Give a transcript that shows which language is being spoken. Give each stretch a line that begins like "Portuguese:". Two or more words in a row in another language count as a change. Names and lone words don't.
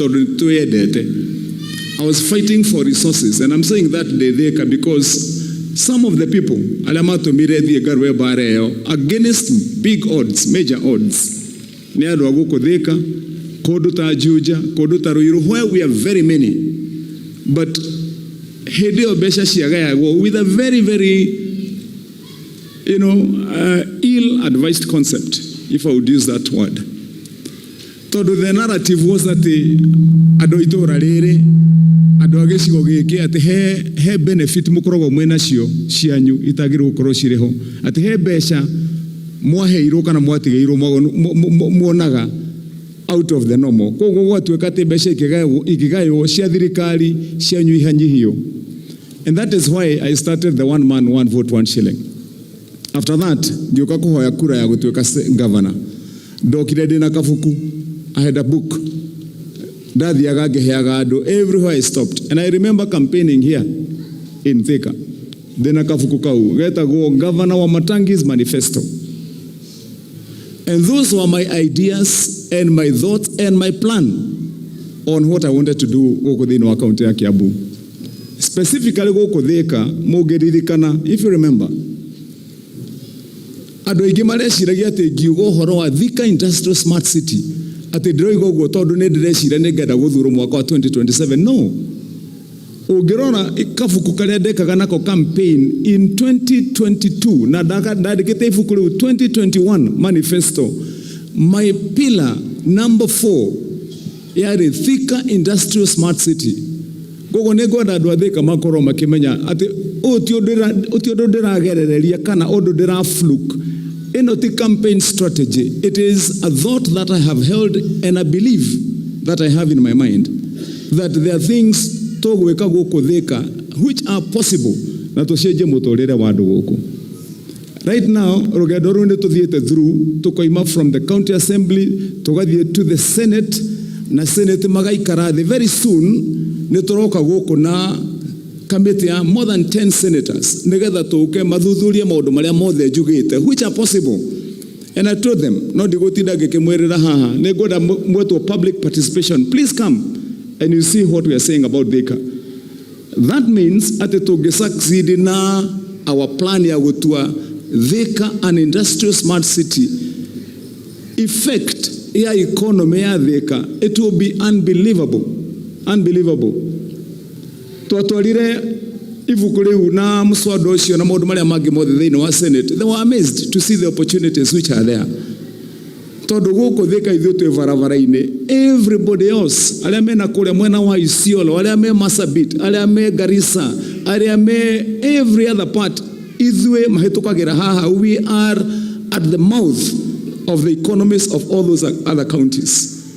English: I was fighting for resources, and I'm saying that because some of the people against big odds, major odds, where we are very many, but with a very, very, ill-advised concept, if I would use that word.
Kikuyu: So the narrative was that andu agicigo giki ati he benefit mukoragwo mwena cio cianyu itagirwo gukorwo cireho ati he mbeca mwaheirwo kana mwatigeirwo muonaga
English: out of the normal
Kikuyu: koguo gwatuika ati mbeca ikigayo cia thirikari cianyu ihanyihio.
English: And that is why I started the 1 man 1 vote 1 shilling. After that
Kikuyu: ngioka kuhoya kura ya gutuika governor. Ndokire ndina kabuku.
English: I had a book. Everywhere I stopped. And I remember campaigning here in Thika. Then Governor Wamatangi's manifesto. And those were my ideas and my thoughts and my plan on what I wanted to do within our county ya Kiambu. Specifically if you remember,
Kikuyu: adu aingĩ mareciragia atĩ ngiuga ũhoro wa Thika Industrial Smart City ati ndiroiga uguo tondu ni ndirecira ningenda guthurwo mwaka wa 2027. No, ungirona ikabuku karia ndekaga nako
English: campaign in 2022
Kikuyu: na ndandikite ibuku riu 2021 manifesto.
English: My pillar number 4 yari Thika Industrial Smart City.
Kikuyu: Gogo ningwenda andu a Thika makorwo makimenya ati ti undu ndiragerereria kana undu ndira fluke.
English: Not a campaign strategy. It is a thought that I have held and a belief that I have in my mind that there are things which are possible. Right now, from the county assembly to the Senate, na Senate very soon committee more than 10 senators together to
Kikuyu: mathuthuria maundu maria mothe njugite
English: which are possible. And I told them
Kikuyu: no digotinda ngikimwerera haha ningwenda mweto
English: public participation. Please come and you see what we are saying about Thika. That means ati to succeed na our plan
Kikuyu: ya gutua
English: Thika an industrial smart city effect ya economy ya Thika, it will be unbelievable.
Kikuyu: Twatwarire ibuku riu na muswada ucio na maundu maria mangi mothe thiini wa Senate.
English: They were amazed to see the opportunities which are there.
Kikuyu: Tondu guku Thika ithuĩ twĩ barabara-inĩ,
English: everybody else
Kikuyu: aria mena kuria mwena wa Isiolo, aria me Marsabit, aria me Garissa, aria me
English: every other part
Kikuyu: Ithwe mahitukagira haha,
English: we are at the mouth of the economies of all those other counties.